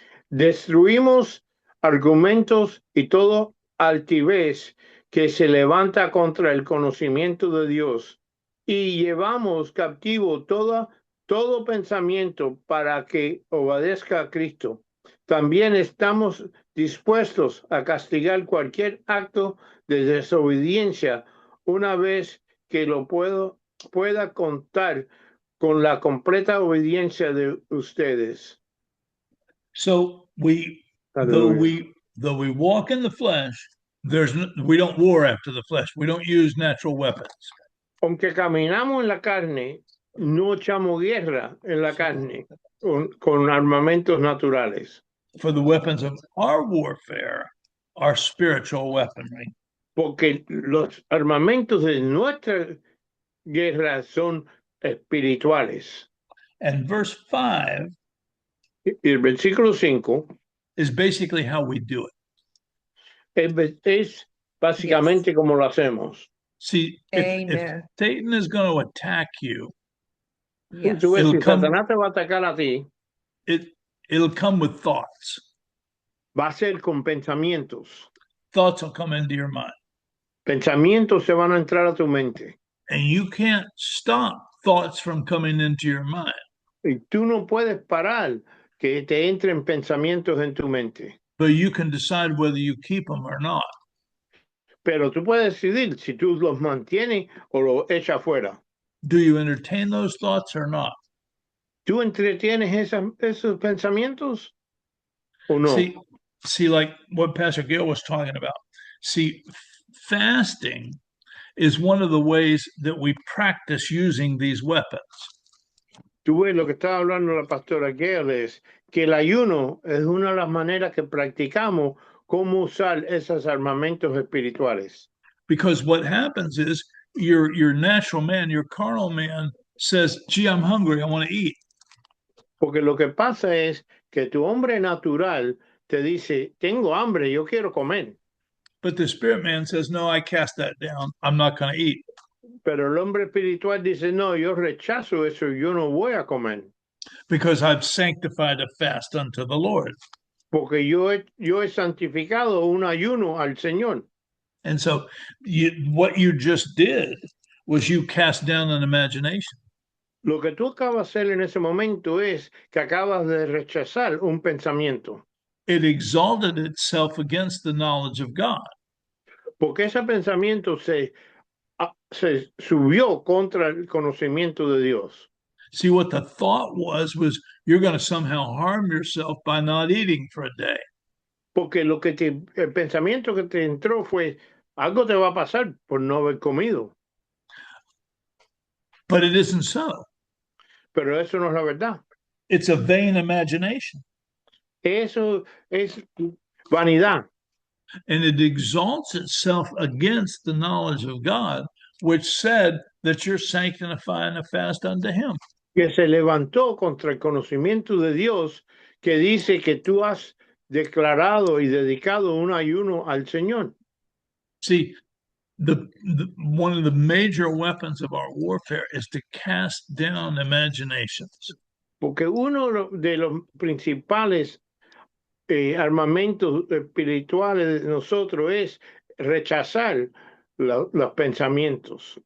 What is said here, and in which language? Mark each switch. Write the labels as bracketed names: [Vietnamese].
[Spanish] Destruimos argumentos y todo altivez que se levanta contra el conocimiento de Dios y llevamos cautivo todo pensamiento para que obedezca a Cristo. También estamos dispuestos a castigar cualquier acto de desobediencia una vez que lo pueda contar con la completa obediencia de ustedes. [English] So though we walk in the flesh, we don't war after the flesh. We don't use natural weapons. [Spanish] Aunque caminamos en la carne, no echamos guerra en la carne con armamentos naturales. [English] For the weapons of our warfare are spiritual weaponry. [Spanish] Porque los armamentos de nuestra guerra son espirituales. [English] And verse 5 [Spanish] el versículo 5 [English] is basically how we do it. [Spanish] Es básicamente como lo hacemos. [English] See, if Satan is going to attack you, [Spanish] yes. Satanás te va a atacar a ti, [English] it'll come with thoughts. [Spanish] Va a ser con pensamientos. [English] Thoughts will come into your mind. [Spanish] Pensamientos se van a entrar a tu mente. [English] And you can't stop thoughts from coming into your mind. [Spanish] Y tú no puedes parar que te entren pensamientos en tu mente. [English] But you can decide whether you keep them or not. [Spanish] Pero tú puedes decidir si tú los mantienes o los echas fuera. [English] Do you entertain those thoughts or not? [Spanish] ¿Tú entretienes esos pensamientos o no? [English] See, like what Pastor Gail was talking about. See, fasting is one of the ways that we practice using these weapons. [Spanish] Tú ves lo que estaba hablando la pastora Gail es que el ayuno es una de las maneras que practicamos cómo usar esos armamentos espirituales. [English] Because what happens is your natural man, your carnal man says, gee, I'm hungry, I want to eat. [Spanish] Porque lo que pasa es que tu hombre natural te dice, tengo hambre, yo quiero comer. [English] But the spirit man says, no, I cast that down, I'm not going to eat. [Spanish] Pero el hombre espiritual dice, no, yo rechazo eso, yo no voy a comer. [English] Because I've sanctified a fast unto the Lord. [Spanish] Porque yo he santificado un ayuno al Señor. [English] And so what you just did was you cast down an imagination. [Spanish] Lo que tú acabas de hacer en ese momento es que acabas de rechazar un pensamiento. [English] It exalted itself against the knowledge of God. [Spanish] Porque ese pensamiento se subió contra el conocimiento de Dios. [English] See, what the thought was you're going to somehow harm yourself by not eating for a day. [Spanish] Porque el pensamiento que te entró fue, algo te va a pasar por no haber comido. [English] But it isn't so. [Spanish] Pero eso no es la verdad. [English] It's a vain imagination. [Spanish] Eso es vanidad. [English] And it exalts itself against the knowledge of God, which said that you're sanctifying a fast unto him. [Spanish] Que se levantó contra el conocimiento de Dios, que dice que tú has declarado y dedicado un ayuno al Señor. [English] See, one of the major weapons of our warfare is to cast down imaginations. [Spanish] Porque uno de los principales armamentos espirituales de nosotros es rechazar los pensamientos.